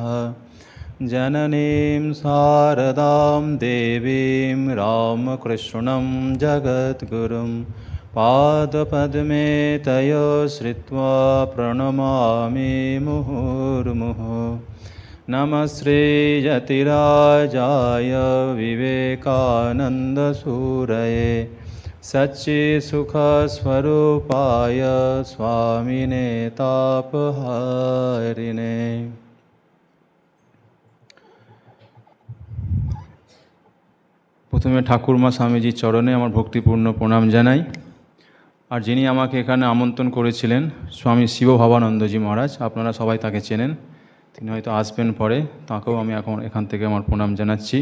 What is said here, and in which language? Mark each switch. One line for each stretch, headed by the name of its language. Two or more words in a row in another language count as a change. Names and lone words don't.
Sanskrit: जननीं शारदां देवीं रामकृष्णं जगद्गुरुं पादपद्मे तयो श्रित्वा प्रणमामि मुहुर्मुहुः। नमः श्रीयतिराजाय विवेकानन्दसूरये सच्चित्सुखस्वरूपाय स्वामिने तापहारिणे।
Bangla: প্রথমে ঠাকুরমা স্বামীজির চরণে আমার ভক্তিপূর্ণ প্রণাম জানাই। আর যিনি আমাকে এখানে আমন্ত্রণ করেছিলেন স্বামী শিবভাবানন্দজি মহারাজ, আপনারা সবাই তাকে চেনেন, তিনি হয়তো আসবেন পরে, তাঁকেও আমি এখন এখান থেকে আমার প্রণাম জানাচ্ছি।